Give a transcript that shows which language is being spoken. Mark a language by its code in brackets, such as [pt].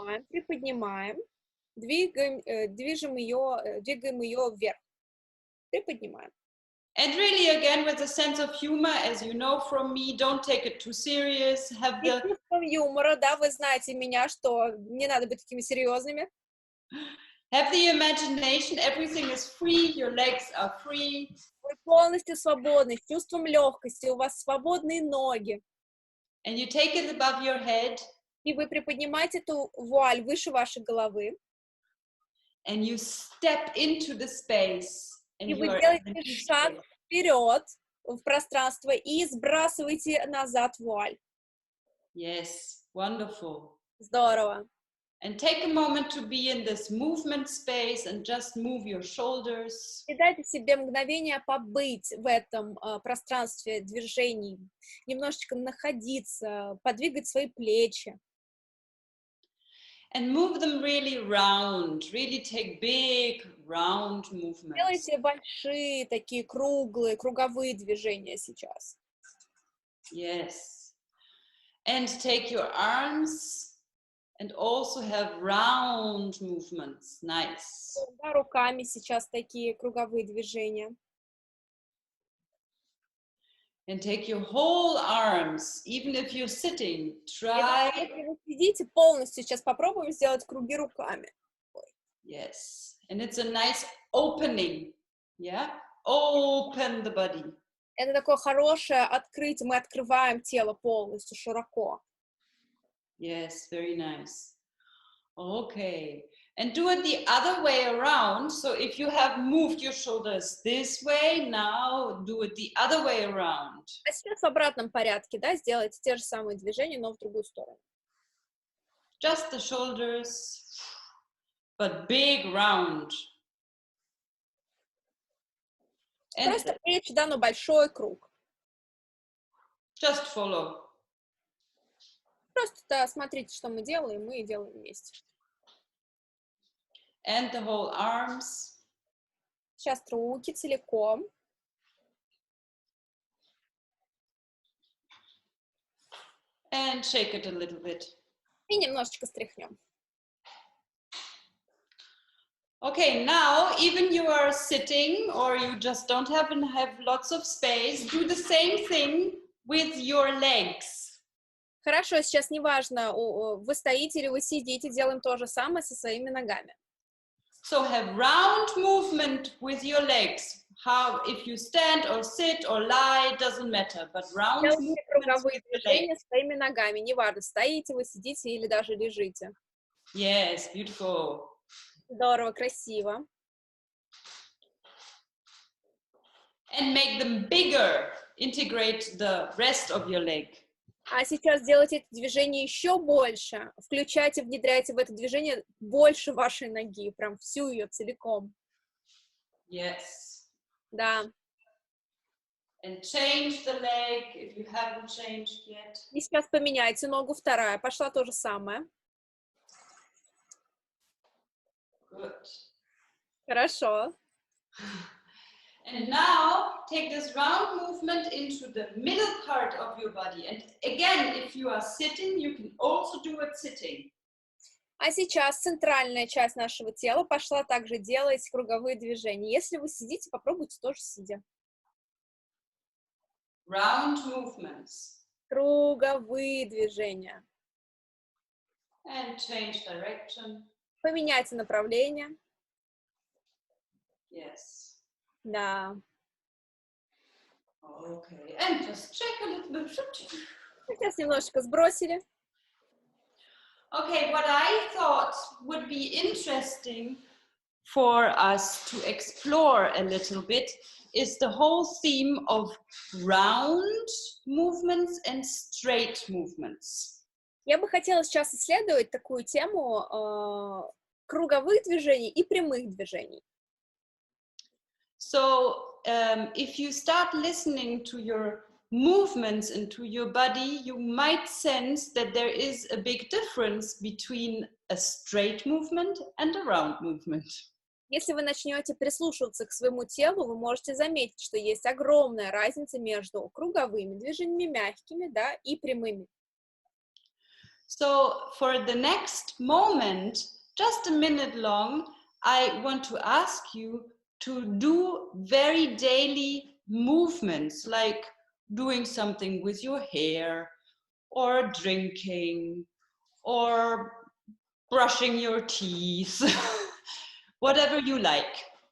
[ru] приподнимаем, двигаем ее вверх. Приподнимаем. [en] And really, again, with a sense of humor, as you know from me, don't take it too serious. Have the [ru] чувством юмора, да, вы знаете меня, что не надо быть такими серьезными. [en] Have the imagination, everything is free, your legs are free. [ru] Вы полностью свободны, с чувством легкости, у вас свободные ноги. [en] And you take it above your head. [ru] И вы приподнимаете эту вуаль выше вашей головы. [en] and you step into the space. And [ru] И [en] you [ru] вы [en] are [ru] делаете [en] in the new [ru] шаг [en] space. [ru] вперед в пространство и сбрасываете назад вуаль. [en] Yes, wonderful. [ru] Здорово. [en] And take a moment to be in this movement space and just move your shoulders. [ru] И дайте себе мгновение побыть в этом пространстве движений, немножечко находиться, подвигать свои плечи. [en] And move them really round, really take big round movements. [ru] Делайте большие такие круговые движения сейчас. [en] Yes. And take your arms and also have round movements. Nice. [ru] Да, руками сейчас такие круговые движения. [en] And take your whole arms, even if you're sitting, try. [ru] Если вы сидите, полностью сейчас попробуем сделать круги руками. [en] Yes. And it's a nice opening. Yeah. Open the body. [ru] Это такое хорошее открытие. Мы открываем тело полностью, широко. [en] Yes, very nice. Okay. And do it the other way around. So if you have moved your shoulders this way, now do it the other way around. [ru] А сейчас в обратном порядке, да, сделайте те же самые движения, но в другую сторону. [en] Just the shoulders, but big round. And [ru] Просто плечи, да, но большой круг. [en] just follow. [ru] Просто да, смотрите, что мы делаем, мы делаем вместе. [en] And the whole arms. [ru] Сейчас руки целиком. [en] And shake it a little bit. [ru] И немножечко стряхнем. [en] Okay, now even you are sitting or you just don't have lots of space, do the same thing with your legs. [ru] Хорошо, сейчас неважно, вы стоите или вы сидите, делаем то же самое со своими ногами. [en] So have round movement with your legs. How, if you stand or sit or lie, doesn't matter, but round [ru] Делайте [en] movement [ru] круговые [en] with your [ru] движения [en] legs. [ru] своими ногами, неважно, стоите вы, сидите или даже лежите. [en] Yes, beautiful. [ru] Здорово, красиво. [en] And make them bigger. Integrate the rest of your leg. [ru] А сейчас делайте это движение еще больше. Включайте, внедряйте в это движение больше вашей ноги, прям всю ее целиком. [en] Yes. [ru] Да. [en] And change the leg if you haven't changed yet. [ru] И сейчас поменяйте ногу, вторая. Пошла то же самое. [en] Good. [ru] Хорошо. [en] And now take this round movement into the middle part of your body. And again, if you are sitting, you can also do it sitting. [ru] А сейчас центральная часть нашего тела пошла также делать круговые движения. Если вы сидите, попробуйте тоже сидя. [en] Round movements. [ru] Круговые движения. [en] And change direction. [ru] Поменяйте направление. [en] Yes. [ru] Да. [en] Okay. And just check a little bit. [ru] Сейчас немножечко сбросили. [en] Okay, what I thought would be interesting for us to explore a little bit is the whole theme of round movements and straight movements. [ru] Я бы хотела сейчас исследовать такую тему круговых движений и прямых движений. [en] So if you start listening to your movements and to your body, you might sense that there is a big difference between a straight movement and a round movement. [ru] Если вы начнете прислушиваться к своему телу, вы можете заметить, что есть огромная разница между круговыми движениями, мягкими, да, и прямыми. [en] So for the next moment, just a minute long, I want to ask you to do very daily movements, like doing something with your hair, or drinking, or brushing your teeth, whatever you like.